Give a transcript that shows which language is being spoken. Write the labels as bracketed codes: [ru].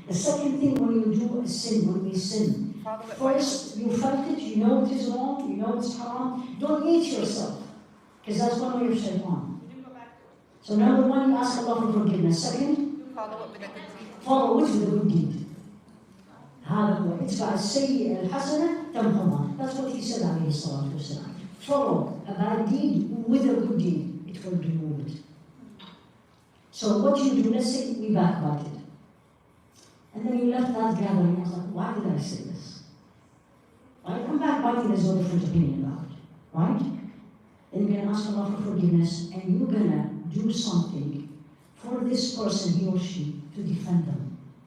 [en] The second thing when you do a sin, when we sin, first, you felt it, you know it is wrong, you know it's haram, don't hate yourself, because that's one way of shaitan. So number 1, you ask Allah for forgiveness. Second, follow it with a good deed. [ar] It's السيئة الحسنة تمحوها. [en] That's what he said [ar] عليه الصلاة والسلام. [en] Follow a bad deed with a good deed. It will remove it. So what you do, let's say we backbited. And then you left that gathering and I was like, why did I say this? Right? And backbiting is no different opinion about it. Right? Then you're going to ask Allah for forgiveness and you're going to do something for this person, he or she, to defend them.